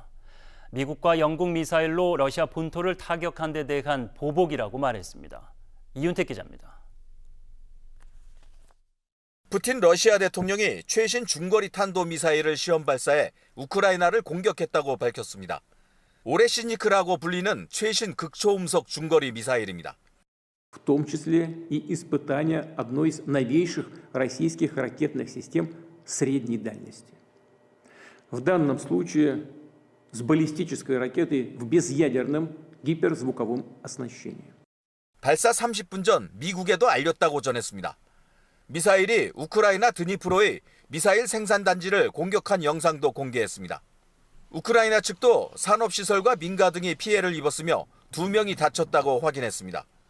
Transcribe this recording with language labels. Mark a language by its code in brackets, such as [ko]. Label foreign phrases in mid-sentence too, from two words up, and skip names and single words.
[ko] 미국과 영국 미사일로 러시아 본토를 타격한 데 대한 보복이라고 말했습니다. 이윤택 기자입니다. 푸틴 러시아 대통령이 최신 중거리 탄도미사일을 시험 발사해 우크라이나를 공격했다고 밝혔습니다. 오레시니크라고 불리는 최신 극초음속 중거리 미사일입니다. [ru] В том числе и испытания одной из новейших российских ракетных систем средней дальности. В данном случае с баллистической ракетой в безъядерном гиперзвуковом оснащении. [ko] 발사 30분 전 미국에도 알렸다고 전했습니다. 미사일이 우크라이나 드니프로의 미사일 생산 단지를 공격한 영상도 공개했습니다. 우크라이나 측도 산업시설과 민가 등이 피해를 입었으며 2명이 다쳤다고 확인했습니다.